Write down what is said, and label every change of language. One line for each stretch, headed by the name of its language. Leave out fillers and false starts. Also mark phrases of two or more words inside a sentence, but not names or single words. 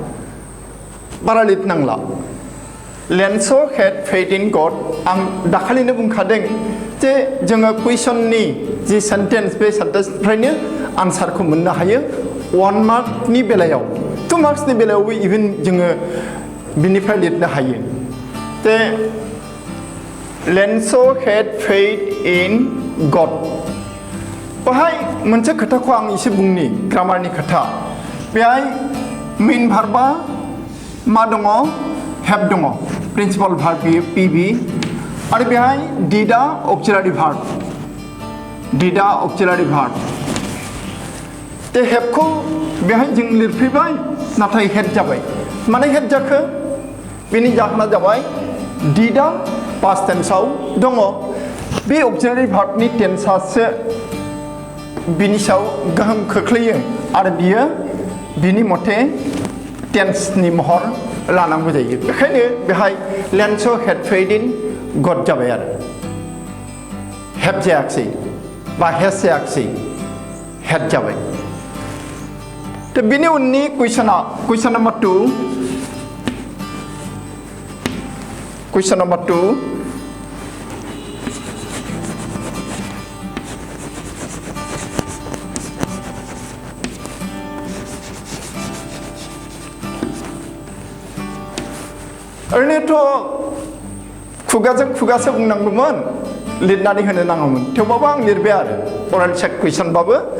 English: Lanza had faith in God
Bodo: आं दाखालिनो बुंखादों जे जोङो कुइसननि जि सेन्टेन्स बे सेन्टेन्सनिफ्रायनो आन्सारखौ मोननो हायो 1 मार्कनि बेलायाव 2 मार्क्सनि बेलायावबो इभेन जोङो बिनिफ्राय लिरनो हायो जे
English: Lanza had faith in God
Bodo: बाहाय मोनसे खोथाखौ आं एसे बुंनि ग्रामारनि खोथा बेहाय
English: main verb
Bodo: मा दङ हेभ दङ
English: principal verb
Bodo: पिबि आरो बेहाय
English: did auxiliary
Bodo: भार्ब ते हेभखौ बेहाय जों लिरफैबाय नाथाय हेड जाबाय माने हेड जाखो बेनि जाहोना जाबाय डिडा
English: past tense
Bodo: दङ बे
English: auxiliary verb
Bodo: टेन्सआसो बिनि सायाव गोहोम खोख्लैयो आरो बियो बिनि मथे टेन्सनि महर लानांगौ जायो बेखायनो बेहाय
English: Lanza had faith in God
Bodo: जाबाय आरो हेभ जायाखिसै बा हेज जायाखिसै हेड जाबाय तो बिनि उननि कुइसन नम्बर 2 ओरैनोथ' खुगाजों खुगासो बुंनांगौमोन लिरनानै होनो नाङामोन थेवबाबो आं लिरबाय आरो
English: oral check question